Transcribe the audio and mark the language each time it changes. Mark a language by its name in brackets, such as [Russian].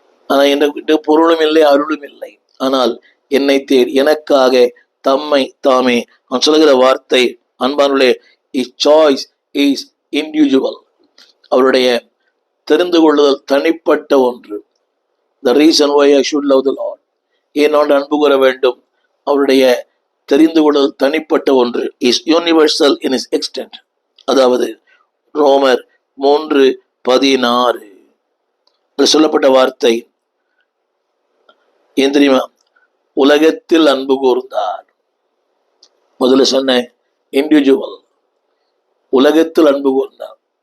[Tamil] ஆனா என்கிட்ட பொருளும் இல்லை, அருளும் இல்லை. ஆனால் என்னை எனக்காக தம்மை தாமே. நான் சொல்லுகிற வார்த்தை அன்பானுள்ளே, இஸ் சாய்ஸ் இஸ் இண்டிவிஜுவல். அவருடைய தெரிந்து கொள்ளுதல் தனிப்பட்ட ஒன்று. [English] The reason why I should love the Lord. [Tamil] ஏன் நான் அன்பு கூற வேண்டும்? அவருடைய தெரிந்து கொள்ளுதல் தனிப்பட்ட ஒன்று. [English] is universal in its extent. [Tamil] அதாவது ரோமர் 3:16 சொல்லப்பட்ட வார்த்தை ஏன் தெரியுமா? உலகத்தில் அன்பு கூர்ந்தார். முதல்ல சொன்ன இண்டிவிஜுவல், உலகத்தில் அன்பு கூர்ந்தார்.